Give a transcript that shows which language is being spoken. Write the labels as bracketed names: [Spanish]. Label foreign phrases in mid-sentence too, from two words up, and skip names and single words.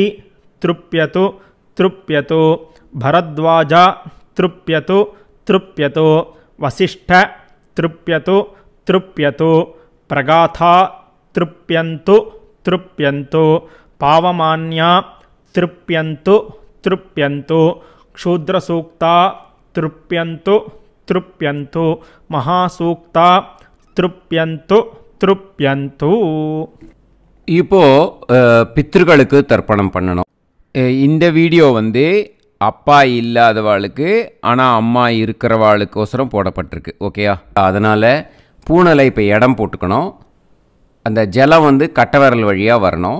[Sanskrit] तृप्यतु तृप्यतो भरद्वाज तृप्यतु तृप्यतो वसिष्ठ तृप्यतु तृप्यतो प्रगाथा तृप्यन्तु तृप्यन्तो पावमान्या तृप्यन्तु तृप्यन्तो क्षूद्रसूक्ता तृप्यन्तु तृप्यन्तु महासूक्ता तृप्यन्तु तृप्यन्तु. [Tamil] இப்போது பித்ருக்களுக்கு தர்ப்பணம் பண்ணணும். இந்த வீடியோ வந்து அப்பா இல்லாதவாளுக்கு ஆனால் அம்மா இருக்கிறவாளுக்கோசரம் போடப்பட்டிருக்கு. ஓகேயா, அதனால் பூனலை இப்போ இடம் போட்டுக்கணும். அந்த ஜலம் வந்து கட்டவிரல் வழியாக வரணும்.